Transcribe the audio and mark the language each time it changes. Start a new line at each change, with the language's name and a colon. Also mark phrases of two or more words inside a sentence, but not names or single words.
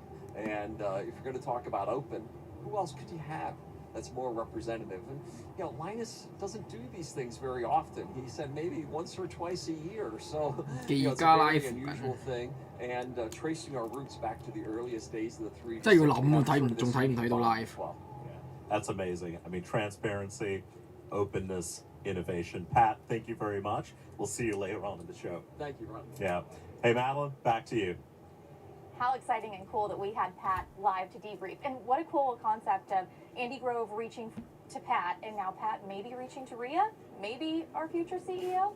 English: And if you're going to talk about open, who else could you have that's more representative? And, Linus doesn't do these things very often. He said maybe once or twice a year. So, it's a very unusual thing. And tracing our roots back to the earliest days of the 3D.
Cantonese: 真係要諗仲睇唔睇到 live？
English: That's amazing. I mean, transparency, openness, innovation. Pat, thank you very much. We'll see you later on in the show. Thank you, Ron. Yeah. Hey, Madeline, back to you. How exciting and cool that we had Pat live to debrief. And what a cool concept of Andy Grove reaching to Pat, and now Pat maybe reaching to Ria, maybe our future CEO.